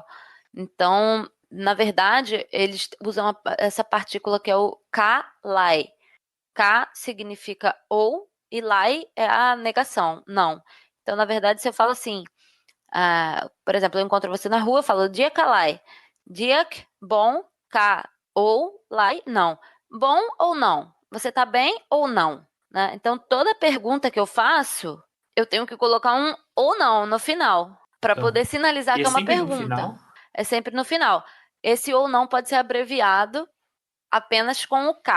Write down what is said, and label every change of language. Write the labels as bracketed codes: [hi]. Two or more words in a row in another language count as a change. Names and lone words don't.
[pt] Então, na verdade, eles usam essa partícula que é o ka-lai. Ka significa ou e lai é a negação, não. Então, na verdade, se eu falo assim, por exemplo, eu encontro você na rua, eu falo [tet] dia kalai. Diak, bom, ka, ou lai, [pt] não. Bom ou não? Você tá bem ou não? Né? Então, toda pergunta que eu faço, eu tenho que colocar um ou não no final, para poder sinalizar que é uma pergunta. É sempre no final. Esse ou não pode ser abreviado apenas com o K.